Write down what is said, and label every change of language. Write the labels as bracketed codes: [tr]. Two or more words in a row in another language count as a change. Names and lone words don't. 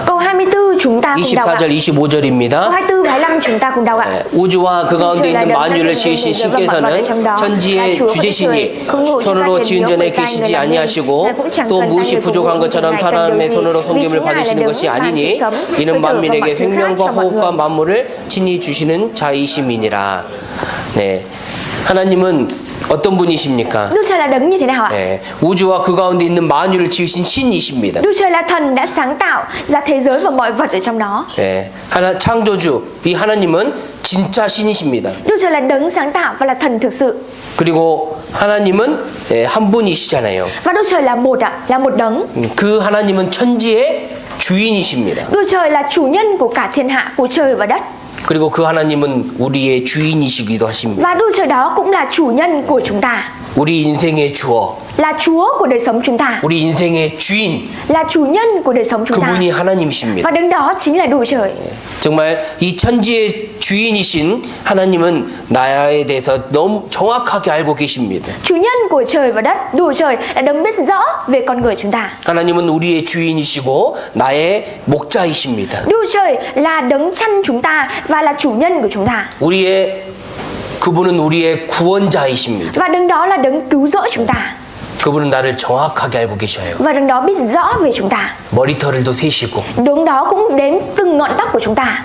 [vi] Câu 24 chúng ta cùng đọc ạ. [ko] 24절 [vi] Câu [ko] 25절입니다. [vi] 24 và 25 chúng ta cùng đọc ạ. [ko] 우주와 그 가운데 있는 만유를 지으신 신께서는 천지의 주제시니 손으로 지은 전에 계시지 아니하시고 또 무엇이 부족한 것처럼 사람의 손으로 섬김을 받으시는 것이 아니니 이는 만민에게 생명과 호흡과 만물을 친히 주시는 자이심이니라. 네, 하나님은 어떤 분이십니까? [vi] Đức Trời là đấng như thế nào ạ? [ko] 우주와 그 가운데 있는 만유를 지으신 신이십니다. [vi] Đức Trời là thần đã sáng tạo ra thế giới và mọi vật ở trong đó. [ko] 하나 창조주 이 하나님은 진짜 신이십니다. [vi] Đức Trời là đấng sáng tạo và là thần thực sự. [ko] 그리고 하나님은 한 분이시잖아요. [vi] Và Đức Trời là một ạ, là một đấng. [ko] 그 하나님은 천지의 주인이십니다. [vi] Đức Trời là chủ nhân của cả thiên hạ, của trời và đất. [ko] 그리고 그 하나님은 우리의 주인이시기도 하십니다. [vi] Và Đức Trời đó cũng là chủ nhân của chúng ta. [ko] 우리 인생의 주어, [vi] là Chúa của đời sống chúng ta, [ko] 우리 인생의 주인, [vi] là chủ nhân của đời sống chúng ta. [ko] 그분이 하나님이십니다. [vi] Và đứng đó chính là Đức Chúa Trời. [ko] 정말 이 천지의 주인이신 하나님은 나에 대해서 너무 정확하게 알고 계십니다. [vi] Chủ nhân của trời và đất, Đức Chúa Trời đã đấng biết rõ về con người chúng ta. [ko] 하나님은 우리의 주인이시고 나의 목자이십니다. [vi] Đức Chúa Trời là đấng chăn chúng ta và là chủ nhân của chúng ta. [ko] 그분은 우리의 구원자이십니다. [vi] Và đấng đó là đấng cứu rỗi chúng ta. [ko] 그분은 나를 정확하게 알고 계셔요. [vi] Và đấng đó biết rõ về chúng ta. [ko] 머리털도 세시고. [vi] Đấng đó cũng đếm từng ngọn tóc của chúng ta.